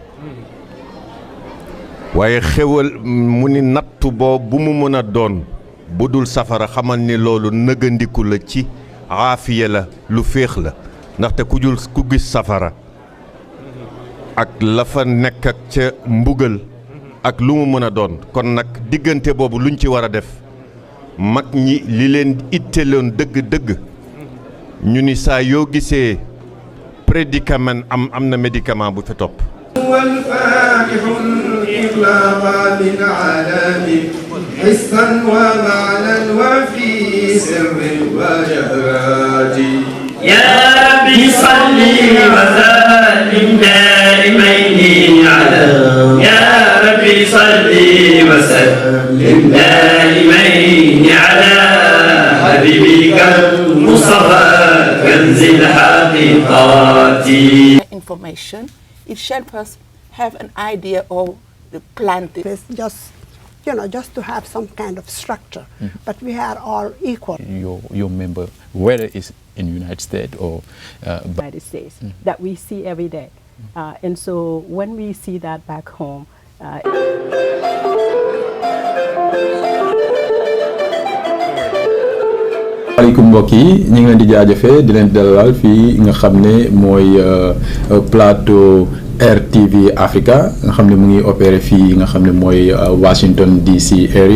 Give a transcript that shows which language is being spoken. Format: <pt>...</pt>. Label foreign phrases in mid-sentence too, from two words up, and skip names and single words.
<wo>waaye xéwal mu ni nattu bu mu mën a doon bu dul safara xamal ni loolu nëgëndiku la ci aafiya la lu féex la ndaxte ku gis safara ak la fa nekk ak ca mbugal ak lu mu mën a doon kon nag diggante boobu luñ ci war a def mag ñi li leen itteeloon dëgg-dëgg ñu ni saa yoo gisee prédicament am na médicament bu fi topp</wo> <ar>والفاتح الإطلاق بالعالم حسا ومعنى وفي سر وجهرات يا ربي صل وسلم دائمين على يا ربي صل وسلم دائمين على حبيبك المصطفى كنز الحقيقات.</ar> <en>Information, it helps us have an idea of the planting. It's just to have some kind of structure, but we are all equal. Your member, whether it's in the United States or United States, that we see every day. And so when we see that back home,</en> <wo>maaleykum mbokk yi ñu ngi leen di jaajëfee di leen dalal fii nga xam ne mooy plateau RTV Africa nga xam ne mu ngi opéré fii nga xam ne mooy Washington DC area.</wo>